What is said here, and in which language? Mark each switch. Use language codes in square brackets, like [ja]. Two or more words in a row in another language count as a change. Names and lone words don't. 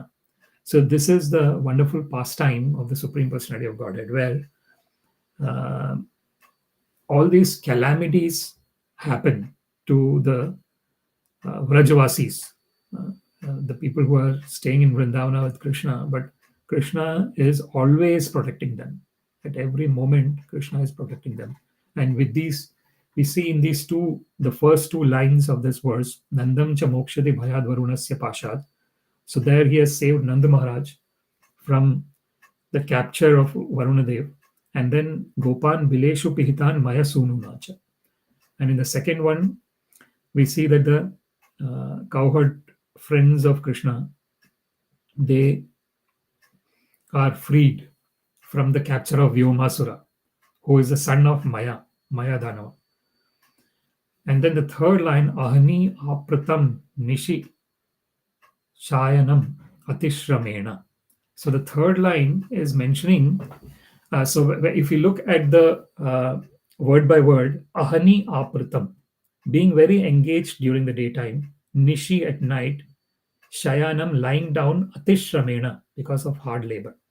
[en] So this is the wonderful pastime of the Supreme Personality of Godhead, where all these calamities happen to the Vrajavasis, the people who are staying in Vrindavana with Kṛṣṇa, but Kṛṣṇa is always protecting them. At every moment, Kṛṣṇa is protecting them. And with these, we see in these the first two lines of this verse, [sa] nandaṁ cha mokṣyati bhayād varuṇasya pāśād. [en] So there he has saved Nanda Mahārāja from the capture of Varuṇadev. And then [sa] gopān bileṣu pihitān maya-sūnunā. [en] And in the second one, we see that the cowherd friends of Kṛṣṇa, they are freed from the capture of Vyomasura, who is the son of Maya Danava. And then the third line, [sa] ahny āpṛtaṁ niśi, śayānam atiśrameṇa. [en] So the third line is mentioning, so if you look at the word by word, [sa] ahny āpṛtaṁ, [en] being very engaged during the daytime, niśi at night, śayānam lying down, atiśrameṇa because of hard labor.